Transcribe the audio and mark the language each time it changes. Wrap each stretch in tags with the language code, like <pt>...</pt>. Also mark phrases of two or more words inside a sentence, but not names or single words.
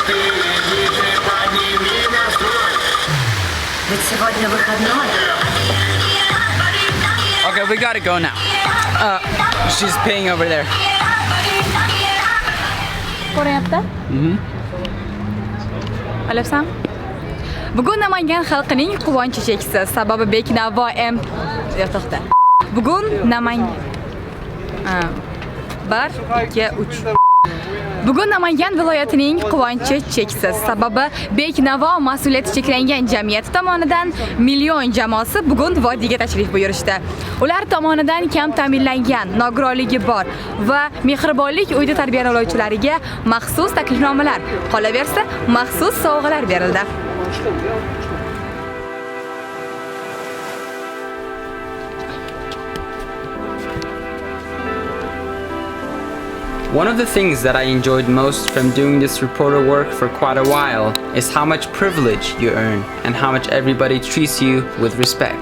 <ru>Ведь сегодня выходной.</ru> <en>Okay, we gotta go now. She's paying over there.</en> <uz>Ko'ryapti? Olyapsan? Bugun Namangan xalqining quvonchi cheksiz. Sababi Beknavo to'xta. Bugun Namangan 1 2 3 Bugun Namangan viloyatining quvonchi cheksiz. Sababi Beknavo mas'uliyati cheklangan jamiyati tomonidan million jamoasi bugun vodiyga tashrif buyurishdi. Ular tomonidan kam ta'minlangan, nogironligi bor va mehribonlik uyida tarbiyalanuvchilariga maxsus taklifnomalar, qolaversa maxsus sovg'alar berildi.</uz> <en>One of the things that I enjoyed most from doing this reporter work for quite a while is how much privilege you earn and how much everybody treats you with respect.</en>